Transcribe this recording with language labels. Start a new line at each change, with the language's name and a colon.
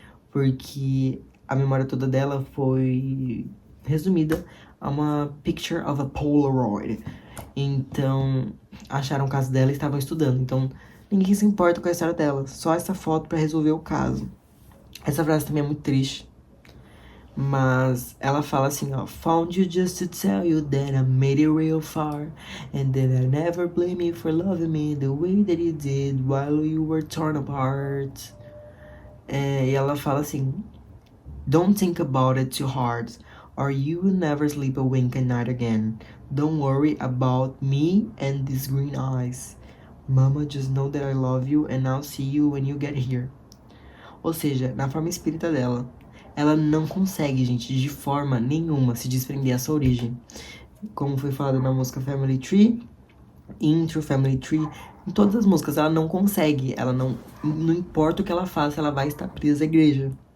Portuguese: Porque a memória toda dela foi resumida a uma
English: picture of a Polaroid.
Portuguese: Então, acharam o caso dela e estavam estudando. Então, ninguém se importa com a história dela. Só essa foto pra resolver o caso. Essa frase também é muito triste. Mas ela fala assim, ó.
English: Found you just to tell you that I made it real far. And that I never blame you for loving me the way that you did while you were torn apart.
Portuguese: E ela fala assim,
English: don't think about it too hard. or you will never sleep a wink at night again. Don't worry about me and these green eyes. Mama, just know that I love you and I'll see you when you get here.
Portuguese: Ou seja, na forma espírita dela, ela não consegue, gente, de forma nenhuma se desprender dessa origem. Como foi falado na música Family Tree, Intro, Family Tree, em todas as músicas, ela não consegue, ela não importa o que ela faça, ela vai estar presa à igreja.